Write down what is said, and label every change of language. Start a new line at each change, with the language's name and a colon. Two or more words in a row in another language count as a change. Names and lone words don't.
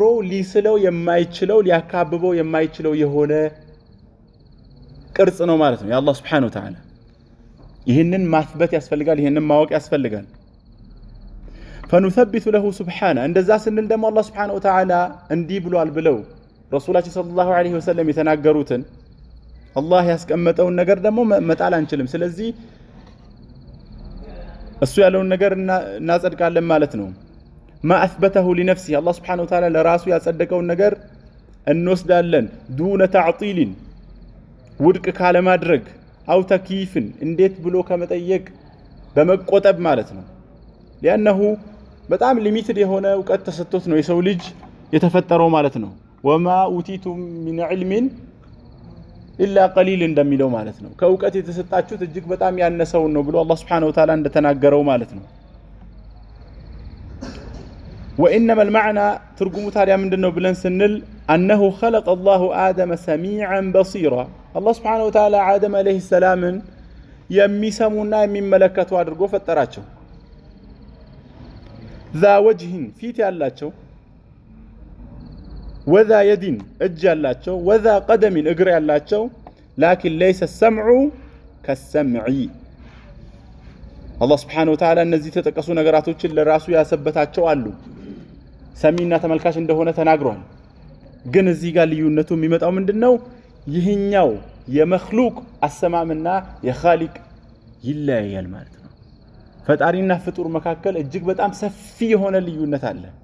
Amharic: ሊስለው የማይችለው ሊያካብበው የማይችለው የሆነ ቅርጽ ነው ማለት ነው የአላህ
Arabic: سبحانه وتعالى
Amharic: ይሄንን ማስበት ያስፈልጋል ይሄንን ማወቅ ያስፈልጋል
Arabic: فنثبت له سبحانه
Amharic: እንደዛ ስንል ደግሞ አላህ
Arabic: سبحانه وتعالى
Amharic: እንዲህ ብሏል ብለው ረሱላችን
Arabic: صلى الله عليه وسلم
Amharic: የተናገሩትን አላህ ያስቀመጠውን ነገር ደግሞ መጣል አንችልም ስለዚህ እሱ ያለውን ነገር እናጸድቃለን ማለት ነው
Arabic: ما اثبته لنفسه الله سبحانه وتعالى
Amharic: ለራሱ ያጸደቀውን ነገር እንወስዳለን
Arabic: دون تعطيل
Amharic: ውድቅ ካለ ማድረግ
Arabic: أو تكييف
Amharic: እንዴት ብሎ ከመጠየቅ በመቆጠብ ማለት ነው لانه በጣም ሊሚትድ የሆነ ዕውቀት ተሰጥቶት ነው የሰው ልጅ የተፈጠረው ማለት ነው
Arabic: وما اوتيتم من علم الا قليل
Amharic: እንደሚለው ማለት ነው ከዕውቀት የተሰጣችሁት እጅግ በጣም ያነሰው ነው ብሎ አላህ
Arabic: سبحانه وتعالى
Amharic: እንደተናገረው ማለት ነው
Arabic: وانما المعنى ترجمه
Amharic: ታዲያ ምንድነው ብለን ስንል
Arabic: انه خلق الله آدم سميعا بصيرا الله سبحانه وتعالى آدم عليه السلام
Amharic: የሚሰሙና የሚመለከቱ አድርጎ ፈጠራቸው
Arabic: ذا وجه
Amharic: ፊት ያላቸው
Arabic: وذا يد
Amharic: እጅ ያላቸው
Arabic: وذا قدم
Amharic: እግር ያላቸው
Arabic: لكن ليس السمع كالسمع الله سبحانه وتعالى
Amharic: እነዚህ ተጠቀሱ ነገራቶችን ለራሱ ያሰበታቸው አሉ ሰሚና ተመልካች እንደሆነ ተናግሯል ግን እዚህ ጋር ልዩነቱ የሚመጣው ምንድነው ይህኛው የመخلوق አሰማምና የኻሊቅ ይለያያል ማለት ነው ፈጣሪና ፍጡር መካከል እጅግ በጣም ሰፊ የሆነ ልዩነት አለ